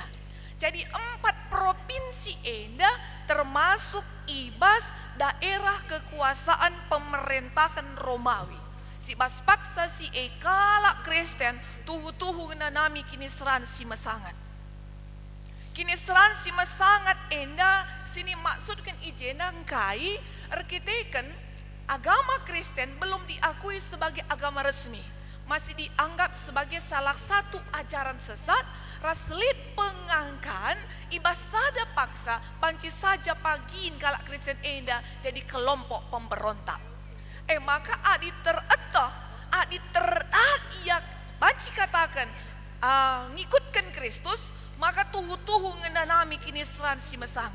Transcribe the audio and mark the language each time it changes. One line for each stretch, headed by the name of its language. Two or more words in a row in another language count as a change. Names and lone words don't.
Batak Karo: Jadi 4 provinsi enda termasuk ibas daerah kekuasaan pemerintahan Romawi. Si bas paksa si kalak Kristen tuhu-tuhu nami kini seran si masangat. Kini seran si masangat enda sini maksudkan ijena ngkai arkiteken
Indonesian: agama Kristen belum diakui sebagai agama resmi. Masih dianggap sebagai salah satu ajaran sesat,
Batak Karo: raslit pengangkan ibas sada paksa banci saja pagin kalak Kristen enda jadi kelompok pemberontak. Maka adi teretah, adi terat ia banci katakan ngikutkan Kristus, maka tuhu-tuhu ngenanami kini seran si masangat.